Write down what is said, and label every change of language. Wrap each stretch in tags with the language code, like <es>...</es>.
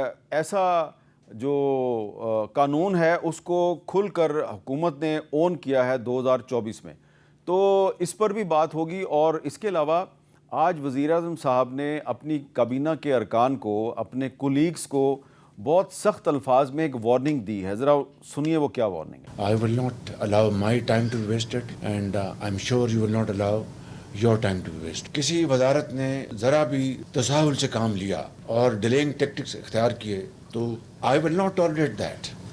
<ur>ایسا جو قانون ہے اس کو کھل کر حکومت نے اون کیا ہے 2024 میں، تو اس پر بھی بات ہوگی۔ اور اس کے علاوہ آج وزیر اعظم صاحب نے اپنی کابینہ کے ارکان کو، اپنے کولیگز کو بہت سخت الفاظ میں ایک وارننگ دی ہے، ذرا سنیے وہ کیا وارننگ ہے۔</ur> <en>I will not allow my time to be wasted and I'm sure you will not allow your time to be wasted.</en> <ur>کسی وزارت نے ذرا بھی تساہل سے کام لیا اور</ur> <en>delaying tactics</en> <ur>اختیار کیے تو</ur> <en>I will not tolerate that.</en>